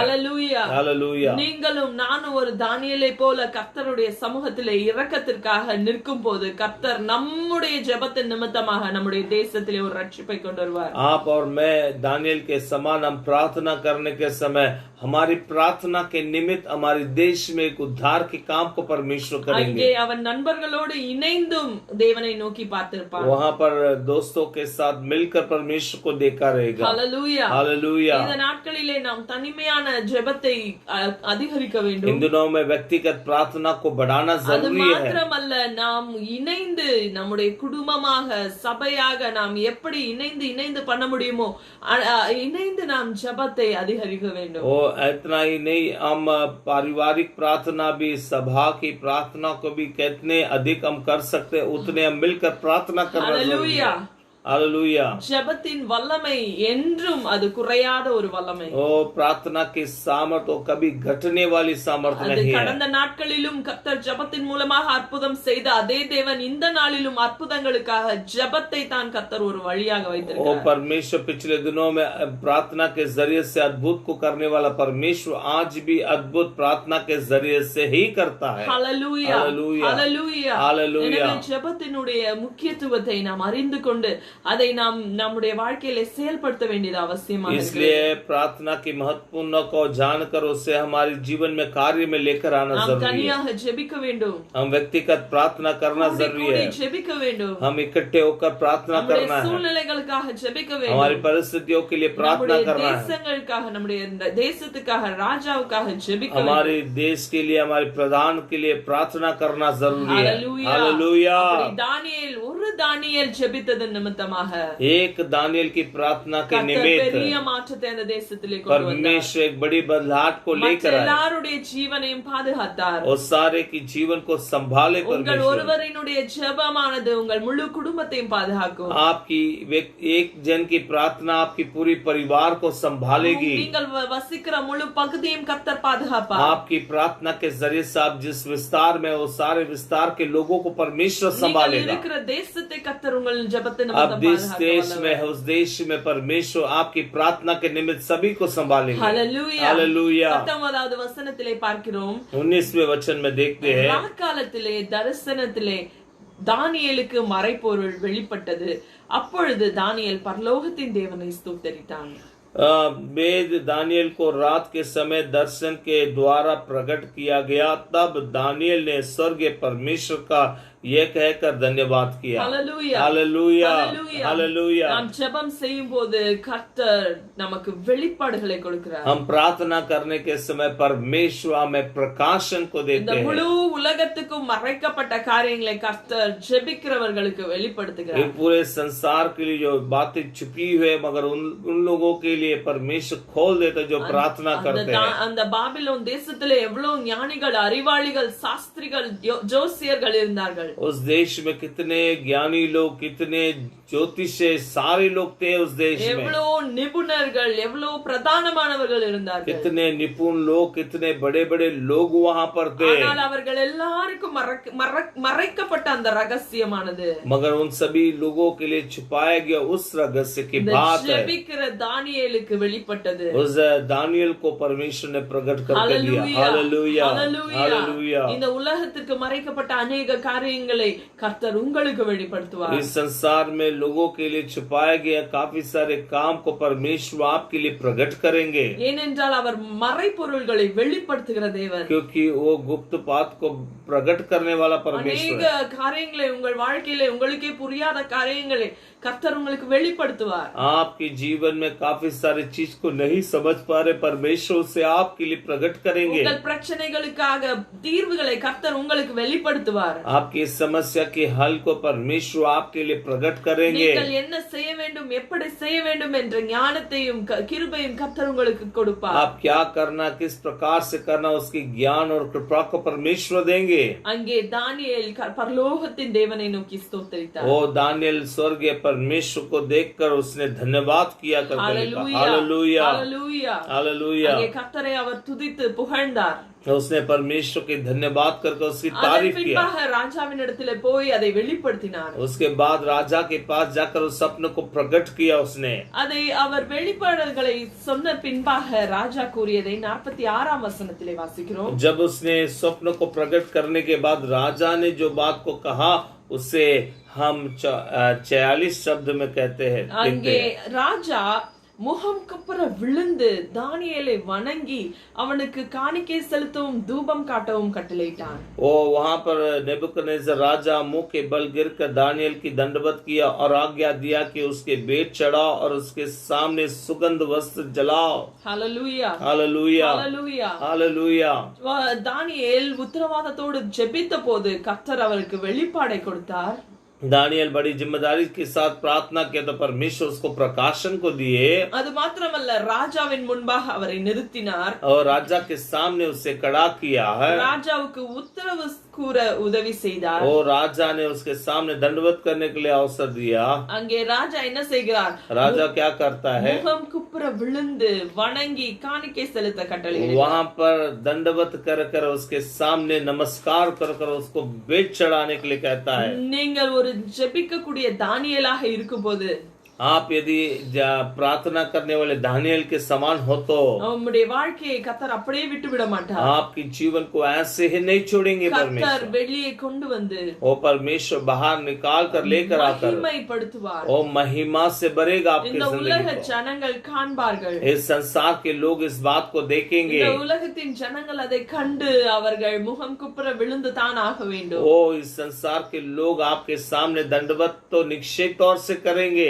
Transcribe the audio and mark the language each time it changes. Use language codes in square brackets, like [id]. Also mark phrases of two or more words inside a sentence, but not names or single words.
[hi] हालेलुया, हालेलुया। [ta] நீங்களும் நானும் ஒரு தானியேலை போல கர்த்தருடைய சமூகத்திலே இரக்கத்திற்காக நிற்கும் போது கர்த்தர் நம்முடைய ஜெபத்தின் நிமித்தமாக நம்முடைய தேசத்திலே ஒரு ரட்சிப்பை கொண்டு வருவார். [hi] आप और मैं दानियल के समान हम प्रार्थना करने के समय हमारी प्रार्थना के निमित्त हमारे देश में एक उद्धार के काम को परमेश्वर करेंगे। [ta] அங்கே அவன் நண்பர்களோடு இணைந்தும் தேவனை நோக்கி பார்த்திருப்பான். [hi] वहाँ पर दोस्तों के साथ मिलकर परमेश्वर को देखा रहेगा। हालेलुया, हालेलुया। [ta] இந்த நாட்களிலே நாம் தனிமையான ஜெபத்தை அதிகரிக்க வேண்டும். [hi] इन दिनों में व्यक्तिगत प्रार्थना को बढ़ाना [ta] அது [hi] जरूरी है। [ta] மாத்திரமல்ல, நாம் இணைந்து நம்முடைய குடும்பமாக சபையாக நாம் எப்படி இணைந்து பண்ண முடியுமோ இணைந்து நாம் ஜெபத்தை அதிகரிக்க வேண்டும். [hi] इतना ही नहीं, हम पारिवारिक प्रार्थना भी, सभा की प्रार्थना को भी कितने अधिक हम कर सकते हैं उतने हम मिलकर प्रार्थना करना जरूरी है। हालेलुया। [ta] ஜெபத்தின் வல்லமை என்றும் அது குறையாத ஒரு வல்லமை. [hi] प्रार्थना की सामर्थ्य कभी घटने वाली सामर्थ्य नहीं है। [ta] கடந்த நாட்களிலும் கர்த்தர் ஜெபத்தின் மூலமாக அற்புதம் செய்த அதே தேவன் இந்த நாளிலும் அற்புதங்களுக்காக ஜெபத்தை தான் கர்த்தர் ஒரு வழியாக வைத்திருக்கிறார்। [hi] परमेश्वर पिछले दिनों में प्रार्थना के जरिए से अद्भुत को करने वाला परमेश्वर आज भी अद्भुत प्रार्थना के जरिए से ही करता है। हालेलुया, हालेलुया, हालेलुया। [ta] ஜெபத்தினுடைய முக்கியத்துவத்தை நாம் அறிந்து கொண்டு அதை நாம் நம்முடைய வாழ்க்கையில செயல்படுத்த வேண்டியது அவசியமாக है। [hi] इसलिए प्रार्थना की महत्वपूर्ण को जानकर उसे हमारे जीवन में कार्य में लेकर आना [ta] நாம் [hi] जरूरी है। [ta] தனியாக ஜெபிக்க வேண்டும், [hi] हम व्यक्तिगत प्रार्थना करना जरूरी है। [ta] ஜெபிக்க வேண்டும், [hi] हम इकट्ठे होकर प्रार्थना करना है। [ta] சூழ்நிலைகளுக்காக ஜெபிக்க வேண்டும், [hi] हमारी परिस्थितियों के लिए प्रार्थना करना है। [ta] தேசங்களுக்காக, நம்முடைய தேசத்துக்காக, ராஜாவுக்காக ஜெபிக்க வேண்டும்। [hi] हमारे देश के लिए, हमारे प्रधान के लिए प्रार्थना करना जरूरी है। हालेलुया। [ta] दानियेल ஒரு தானியேல் ஜெபித்ததன் நிமித்தமாக [hi] एक दानियल की प्रार्थना के निमित्त [ta] பெரிய மாற்றத்தை அந்த தேசத்திலே கொண்டு வந்தார்। [hi] परमेश्वर एक बड़ी बदलाव को लेकर आए [ta] எல்லாருடைய ஜீவனையும் பாதுகாத்தார்। [hi] और सारे की जीवन को संभाले [ta] உங்கள் [hi] परमेश्वर। [ta] ஒருவரினுடைய ஜெபமானது உங்கள் முழு குடும்பத்தையும் பாதுகாக்கும்। [hi] आपकी एक जन की प्रार्थना आपकी पूरी परिवार को संभालेगी। [ta] நீங்கள் வசிக்கிற முழு பகுதியையும் கர்த்தர் பாதுகாப்பார்। [hi] आपकी प्रार्थना के जरिए से आप जिस विस्तार में, वो सारे विस्तार के लोगों को परमेश्वर संभालेगा। [ta] இருக்கிற தேசத்தை கர்த்தர் உங்கள் ஜெபத்தின் [hi] अब जिस देश में है उस देश में परमेश्वर आपकी प्रार्थना के निमित्त सभी को संभालेंगे। हालेलुया, हालेलुया। [ta] 19வது வசனத்திலே பார்க்கிறோம், [hi] 19वें वचन में देखते हैं, [ta] ராக்காலத்திலே தரிசனத்திலே தானியேலுக்கு மறைபொருள் வெளிப்பட்டது. அப்பொழுது தானியேல் பரலோகத்தின் தேவனை ஸ்தோத்தரித்தான்। [hi] वेद दानियल को रात के समय दर्शन के द्वारा प्रकट किया गया। तब दानियल ने स्वर्गीय परमेश्वर का ये कहकर धन्यवाद किया। हालेलुया, हालेलुया, हालेलुया। हालेलुया। [ta] நாம் ஜெபம் செய்யும் போது கர்த்தர் நமக்கு வெளிப்பாடுகளை கொடுக்கிறார்। [hi] हम प्रार्थना करने के समय परमेश्वर हमें प्रकाशन को [ta] இந்த [hi] देते [ta] முழு [hi] हैं। [ta] உலகத்துக்கும் மறைக்கப்பட்ட காரியங்களை கர்த்தர் ஜெபிக்கிறவர்களுக்கு வெளிப்படுத்துகிறார்। [hi] ये पूरे संसार के लिए जो बातें छुपी हुई है मगर उन लोगों के लिए परमेश्वर खोल देता जो प्रार्थना करते हैं। [ta] அந்த பாபிலோன் தேசத்திலே எவ்வளவு ஞானிகள், அறிவாளிகள், சாஸ்திரிகள், ஜோசியர்கள் இருந்தார்கள்। [hi] उस देश में कितने ज्ञानी लोग, कितने ज्योतिषी, सारे लोग थे उस देश में। [ta] எவ்வளவு நிபுணர்கள், எவ்வளவு பிரதானமானவர்கள் இருந்தார்கள்। [hi] कितने निपुण लोग, कितने बड़े बड़े लोग वहाँ पर थे। [ta] ஆனால் அவர்கள் எல்லாருக்கும் மறைக்கப்பட்ட அந்த ரகசியமானது [hi] मगर उन सभी लोगों के लिए छुपाया गया उस रहस्य की बात है। [ta] ஜெபிக்கிற தானியேலுக்கு வெளிப்பட்டது। [hi] उस दानियल को परमेश्वर ने प्रकट करके दिया। हालेलुया, हालेलुया। [ta] இந்த உலகத்திற்கு மறைக்கப்பட்ட अनेक காரியங்கள் காரியங்களை கர்த்தர் உங்களுக்கு வெளிப்படுத்துவார். [hi] इस संसार में लोगों के लिए छुपाए गए काफी सारे काम को परमेश्वर आपके लिए प्रकट करेंगे, [ta] ஏனென்றால் அவர் மறைபொருள்களை வெளிப்படுத்துகிற தேவன். [hi] क्योंकि वो गुप्त बात को प्रकट करने वाला परमेश्वर [ta] அநேக [hi] है। [ta] காரியங்களை உங்கள் வாழ்க்கையில உங்களுக்கே புரியாத காரியங்களை கர்த்தர் உங்களுக்கு வெளிப்படுத்துவார். [hi] आपके जीवन में काफी सारे चीज को नहीं समझ पा रहे, परमेश्वर उसे आपके लिए प्रकट करेंगे। [ta] உங்கள் பிரச்சனைகளுக்காக தீர்வுகளை கர்த்தர் உங்களுக்கு வெளிப்படுத்துவார். [hi] आपकी समस्या के हल को परमेश्वर आपके लिए प्रकट करेंगे। [ta] நீங்கள் என்ன செய்ய வேண்டும், எப்படி செய்ய வேண்டும் என்ற ஞானத்தையும் கிருபையும் கர்த்தர் உங்களுக்கு கொடுப்பார். [hi] आप क्या करना, किस प्रकार से करना, उसकी ज्ञान और कृपा को परमेश्वर देंगे। [ta] அங்கே தானியேல் பரலோகத்தின் தேவனை நோக்கி ஸ்தோத்திரித்தார். [hi] वो दानियल स्वर्गीय परमेश्वर को देखकर उसने धन्यवाद किया करके हालेलुया हालेलुया हालेलुया। [ta] அங்கே கர்த்தரை அவர் துதித்து புகழ்ந்தார். [hi] उसने परमेश्वर के धन्यवाद करके उसकी तारीफ किया। [ta] பின்பாக ராஜாவினிடத்திலே போய் அதை வெளிப்படுத்தினார். [hi] उसके बाद राजा के पास जाकर उस सपने को प्रकट किया उसने। [ta] அதை அவர் வெளிப்பாடுகளை சொன்ன பின்பாக ராஜா கூறியதை 46ஆம் வசனத்திலே வாசிக்கிறோம். [hi] जब उसने स्वप्न को प्रकट करने के बाद राजा ने जो बात को कहा उसे हम 46 शब्द में कहते हैं। [ta] அங்கே ராஜா முகம் குப்புற விழுந்து தானியேலை வணங்கி அவனுக்கு காணிக்கை செலுத்தவும் தூபம் காட்டவும் கட்டளையிட்டான். [hi] वो वहां पर नेबुकदनेस्सर राजा मुंह के बल गिरकर दानियल की दंडवत किया और आज्ञा दिया कि उसके बेट चढ़ाओ और उसके सामने सुगंध वस्त्र जलाओ। हालेलुया हालेलुया हालेलुया हालेलुया। [ta] தானியேல் உத்தரவாதத்தோடு ஜெபித்த போது கர்த்தர் அவருக்கு வெளிப்பாடை கொடுத்தார். [hi] दानियल बड़ी जिम्मेदारी के साथ प्रार्थना किया तो परमेश्वर उसको प्रकाशन को दिए। [ta] அது மாத்திரமல்ல ராஜாவின் முன்பாக அவரை நிறுத்தினார். [hi] और राजा के सामने उसे खड़ा किया है। [ta] ராஜாவுக்கு உத்தரவு கூற உதவி செய்தார். [hi] और राजा ने उसके सामने दंडवत करने के लिए अवसर दिया। [ta] அங்கே ராஜா என்ன செய்கிறார்? [hi] राजा क्या करता है? [ta] முகம் குப்புற விழுந்து வணங்கி காணிக்கை செலுத்த கட்டளையிட்டார். [hi] वहां पर दंडवत कर कर उसके सामने नमस्कार कर कर उसको बेट चढ़ाने के लिए कहता है। [ta] நீங்கள் ஒரு ஜெபிக்கக்கூடிய தானியேலாக இருக்கும்போது, [hi] आप यदि प्रार्थना करने वाले दानियल के समान हो तो [ta] நம்முடைய வாழ்க்கையை கர்த்தர் அப்படியே விட்டு விட மாட்டார். [hi] आपके जीवन को ऐसे ही नहीं छोड़ेंगे [ta] கர்த்தர் [hi] परमेश्वर। [ta] வெளியே கொண்டு வந்து [hi] वो परमेश्वर बाहर निकाल कर लेकर आकर [ta] மகிமைப்படுத்துவார். [hi] वो महिमा से भरेगा आपकी [ta] இந்த உலக [hi] जिंदगी को। [ta] ஜனங்கள் காண்பார்கள். [hi] इस संसार के लोग इस बात को देखेंगे। [ta] இந்த உலகத்தின் ஜனங்கள் அதை கண்டு அவர்கள் முகம் குப்புற விழுந்து தான் ஆக வேண்டும். [hi] वो इस संसार के लोग आपके सामने दंडवत तो निश्चित तौर से करेंगे।